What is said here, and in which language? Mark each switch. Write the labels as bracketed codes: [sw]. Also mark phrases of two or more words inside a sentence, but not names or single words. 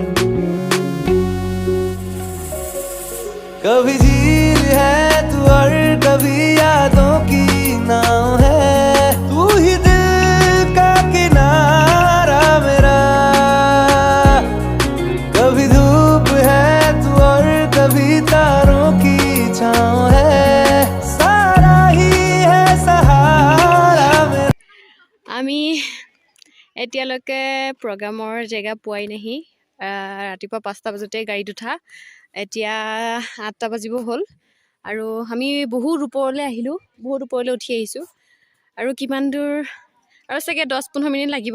[hi] कभी झील है तू और कभी यादों की नाव है, तू ही दिल का किनारा मेरा। कभी धूप है तू और कभी तारों की छाँव है, सारा ही है सहारा मेरा। [as] আমি এতিয়ালৈকে প্ৰগ্ৰামৰ জেগা পোৱাই নাহি। ৰাতিপুৱা 5টা বজাতে গাড়ীত উঠা, এতিয়া 8টা বাজিব হ'ল আৰু আমি বহুত ওপৰলৈ আহিলোঁ, বহুত ওপৰলৈ উঠি আহিছোঁ আৰু কিমান দূৰ আৰু চাগে 10-15 মিনিট লাগিব।